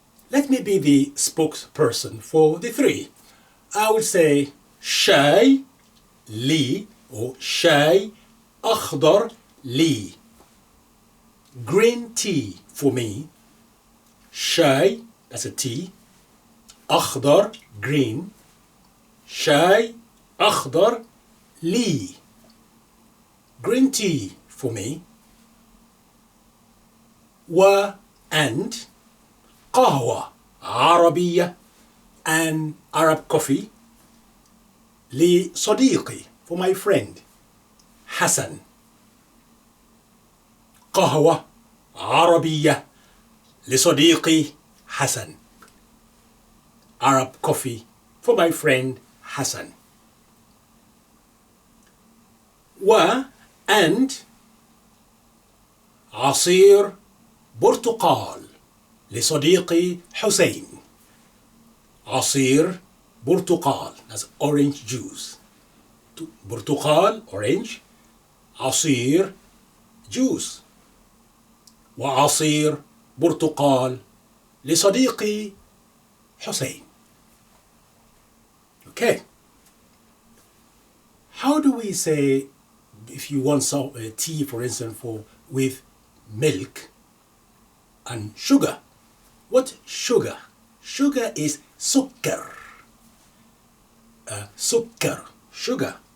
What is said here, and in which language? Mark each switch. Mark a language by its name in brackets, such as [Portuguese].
[English] Let me be the spokesperson for the three. I would say [Arabic] شاي لي [English] or [Arabic] شاي أخضر لي. [English] Green tea for me. شاي, that's a tea. [Arabic] أخضر, green. شاي أخضر لي. [English] Green tea for me. and [Arabic] قهوة عربية [English] and Arab coffee لصديقي, for my friend حسن. [Arabic] قهوة عربية لصديقي حسن. [English] Arab coffee for my friend حسن. [Arabic] and عصير برتقال لصديقي حسين. عصير برتقال, [English] that's orange juice. برتقال, orange. عصير, juice. [Arabic] وعصير برتقال لصديقي حسين. [English] Okay. How do we say, if you want some tea, for instance, with milk and sugar? What sugar? Sugar is سكر. سكر, sugar.